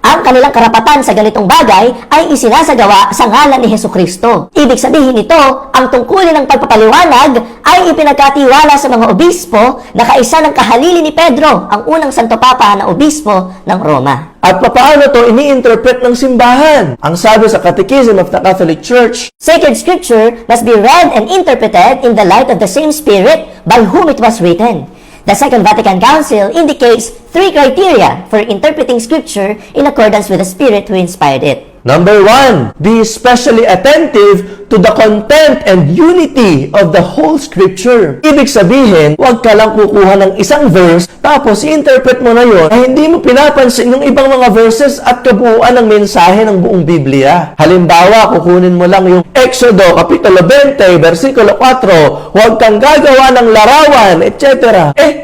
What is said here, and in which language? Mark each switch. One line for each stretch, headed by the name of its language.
Filipino: Ang kanilang karapatan sa ganitong bagay ay isinasagawa sa ngalan ni Hesukristo. Ibig sabihin nito, ang tungkulin ng pagpapaliwanag ay ipinagkatiwala sa mga obispo na kaisa ng kahalili ni Pedro, ang unang Santo Papa na obispo ng Roma. At papaano to ini-interpret ng simbahan? Ang sabi sa Catechism of the Catholic Church,
English: Sacred Scripture must be read and interpreted in the light of the same Spirit by whom it was written. The Second Vatican Council indicates 3 criteria for interpreting Scripture in accordance with the Spirit who inspired it. Number 1, be especially attentive to the content and unity of the whole Scripture.
Filipino: Ibig sabihin, huwag ka lang kukuha ng isang verse, tapos i-interpret mo na yun, na hindi mo pinapansin yung ibang mga verses at kabuuan ng mensahe ng buong Biblia. Halimbawa, kukunin mo lang yung Exodo, Kapitulo 20, versikulo 4, huwag kang gagawa ng larawan, etc.